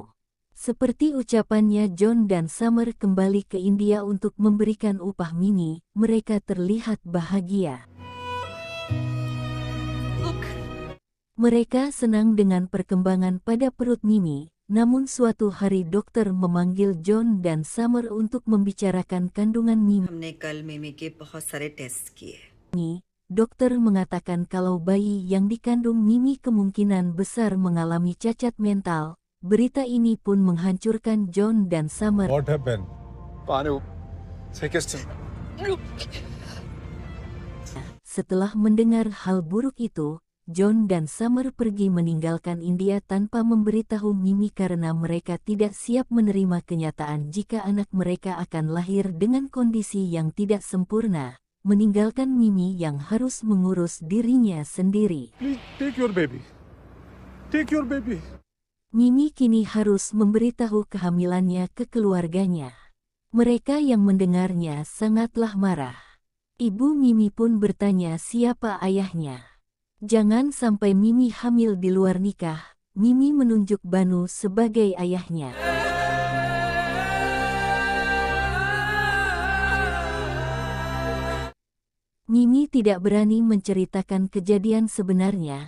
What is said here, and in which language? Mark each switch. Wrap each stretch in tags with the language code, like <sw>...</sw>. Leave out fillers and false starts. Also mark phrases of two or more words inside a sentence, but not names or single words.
<id>Seperti ucapannya John dan Summer kembali ke India untuk memberikan upah Mimi, mereka terlihat bahagia. Mereka senang dengan perkembangan pada perut Mimi, namun suatu hari dokter memanggil John dan Summer untuk membicarakan kandungan Mimi.</id> <hi>हमने कल मिमी के बहुत सारे टेस्ट किए.</hi> <id>Dokter mengatakan kalau bayi yang dikandung Mimi kemungkinan besar mengalami cacat mental. Berita ini pun menghancurkan John dan Summer.</id> <en>What happened? Banu, take us to...</en> <id>Setelah mendengar hal buruk itu, John dan Summer pergi meninggalkan India tanpa memberitahu Mimi karena mereka tidak siap menerima kenyataan jika anak mereka akan lahir dengan kondisi yang tidak sempurna, meninggalkan Mimi yang harus mengurus dirinya sendiri.</id> <en>Please take your baby. Take your baby.</en> <id>Mimi kini harus memberitahu kehamilannya ke keluarganya. Mereka yang mendengarnya sangatlah marah. Ibu Mimi pun bertanya siapa ayahnya. Jangan sampai Mimi hamil di luar nikah. Mimi menunjuk Banu sebagai ayahnya. Mimi tidak berani menceritakan kejadian sebenarnya.</id>